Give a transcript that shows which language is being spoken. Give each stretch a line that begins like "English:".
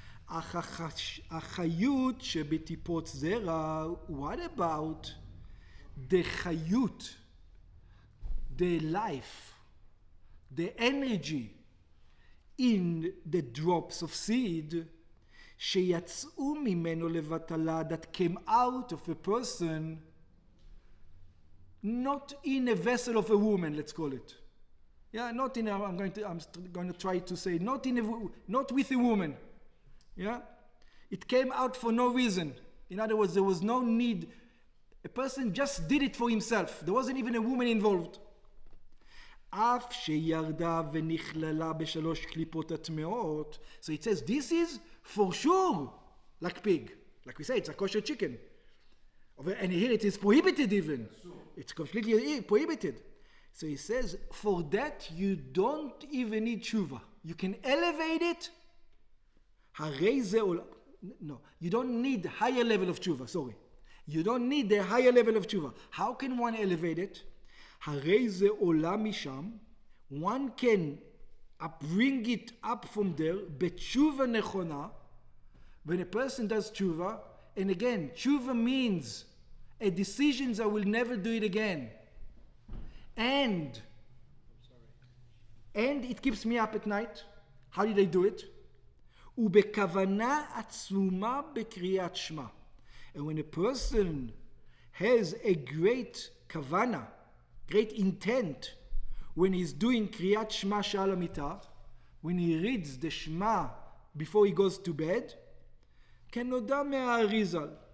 Hebrew: החיות שבטיפות זרע,
English: what about the חיות, the life, the energy in the drops of seed
Hebrew: שיצאו ממנו לבטלה,
English: that came out of a person, not in a vessel of a woman, let's call it. Yeah, not in a, I'm going to try to say, not with a woman. Yeah? It came out for no reason. In other words, there was no need. A person just did it for himself. There wasn't even a woman involved.
Hebrew: אף שירדה ונכללה בשלוש קליפות הטמאות.
English: So it says, this is for sure like pig. Like we say, it's a kosher chicken. And here it is prohibited even. It's completely prohibited. So he says, for that you don't even need tshuva. You can elevate it. No, you don't need higher level of tshuva, sorry. You don't need the higher level of tshuva. How can one elevate it? One can bring it up from there,
Hebrew: b'tshuva nechona,
English: when a person does tshuva, and again, tshuva means a decision I will never do it again. And it keeps me up at night. How did I do it?
Hebrew: ובכוונה עצומה בקריאת שמע.
English: And when a person has a great kavana, great intent, when he's doing kriyat shema shal hamitah, when he reads the shema before he goes to bed,
Hebrew: כנודע מהאריזל.